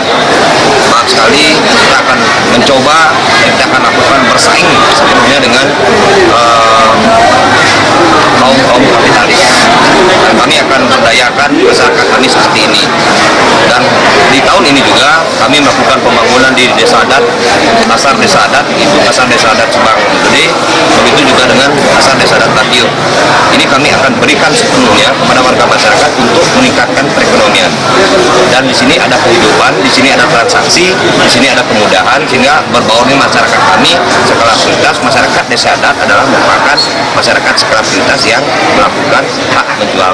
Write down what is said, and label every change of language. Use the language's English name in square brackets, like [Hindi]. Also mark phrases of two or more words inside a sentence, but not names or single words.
[Indonesian] Maaf sekali, kita akan mencoba, kita akan lakukan bersaing sepenuhnya dengan kaum kapitalis. Dan kami akan memberdayakan masyarakat kami seperti ini. Dan di tahun ini juga kami melakukan pembangunan di desa adat, pasar desa adat, itu pasar desa adat Subang Gede, begitu juga dengan pasar desa adat Batio. Ini kami akan berikan sepenuhnya kepada warga masyarakat untuk meningkatkan perekonomian. Dan di sini ada kehidupan, di sini ada transaksi, di sini ada kemudahan, sehingga berbaurnya masyarakat kami skala prioritas. Masyarakat desa adat adalah merupakan masyarakat skala prioritas yang melakukan hak menjual.